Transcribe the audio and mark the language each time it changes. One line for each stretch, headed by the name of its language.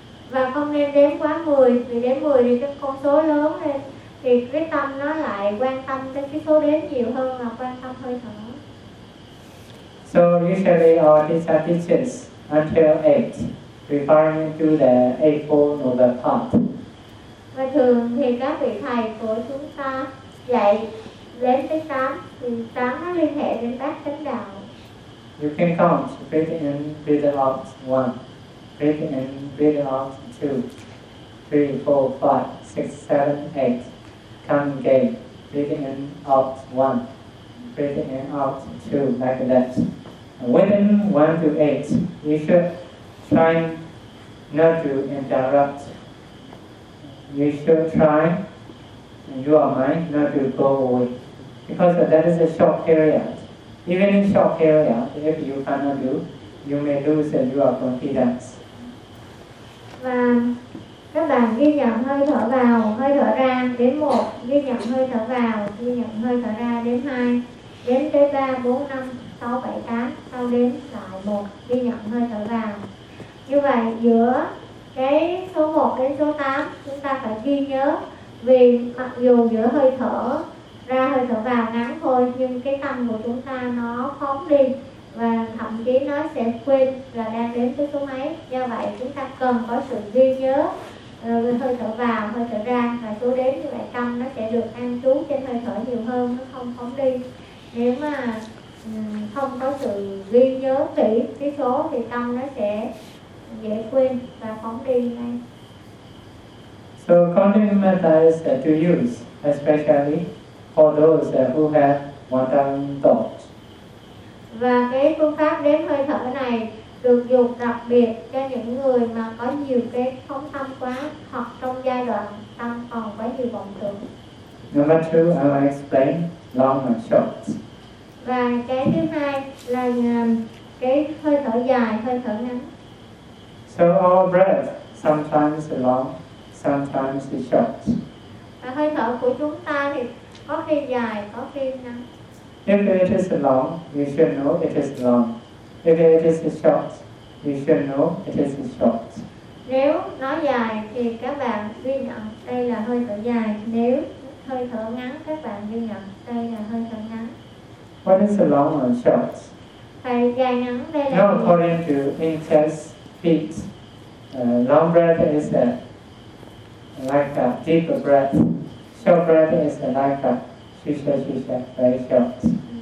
Vietnamese: Và không nên đếm quá 10, vì đếm 10 thì cái con số lớn lên thì cái tâm nó lại quan tâm đến cái số đếm nhiều hơn là quan tâm hơi thở.
English: So usually our teacher teaches until 8, referring to the Eightfold Noble Path.
Vietnamese: Và thường thì các vị thầy của chúng ta dạy đến tới 8, thì 8 nó liên hệ đến Bát Chánh Đạo.
English: You can count, breathing in, breathing out, 1, breathing in, breathing out, 2, 3, 4, 5, 6, 7, 8, come again, breathing in, out, 1, breathing in, out, 2, like that. Within 1 to 8, you should try not to interrupt. You should try your mind not to go away, because that is a short period. Even in short area, if you cannot do, you may lose your confidence.
Vietnamese: Và các bạn ghi nhận hơi thở vào, hơi thở ra đến 1, ghi nhận hơi thở vào, ghi nhận hơi thở ra đến 2, đến tới 3, 4, 5, 6, 7, 8, sau đến lại 1, ghi nhận hơi thở vào. Như vậy, giữa cái số 1 đến số 8, chúng ta phải ghi nhớ, vì mặc dù giữa hơi thở ra hơi thở vào ngắn thôi, nhưng cái tâm của chúng ta nó phóng đi và thậm chí nó sẽ quên là đang đến với số mấy. Do vậy chúng ta cần có sự ghi nhớ hơi thở vào, hơi thở ra và số đếm. Như vậy tâm nó sẽ được an trú trên hơi thở nhiều hơn, nó không phóng đi. Nếu mà không có sự ghi nhớ kỹ cái số thì tâm nó sẽ dễ quên và phóng đi ngay.
English: So counting methods to use, especially for those who have wandering thoughts.
Vietnamese: Và cái phương pháp đếm hơi thở này được dùng đặc biệt cho những người mà có nhiều cái phóng tâm quá hoặc trong giai đoạn tâm còn quá nhiều vọng tưởng.
English: Number two, I will explain long and short.
Vietnamese: Và cái thứ hai là cái hơi thở dài, hơi thở ngắn.
English: So our breath sometimes long, sometimes short.
Vietnamese: Và hơi thở của chúng ta thì có khi dài, có khi ngắn.
English: If it is long, you should know it is long. If it is short, you should know it is short.
Vietnamese: Nếu nó dài thì các bạn ghi nhận đây là hơi thở dài. Nếu hơi thở ngắn, các bạn ghi nhận đây là hơi thở ngắn.
English: What is long or short?
Vietnamese: Phải dài ngắn đây là gì?
English: Not according to inches, feet. Long breath is like a deep breath. Short breath is like a shisha, very short.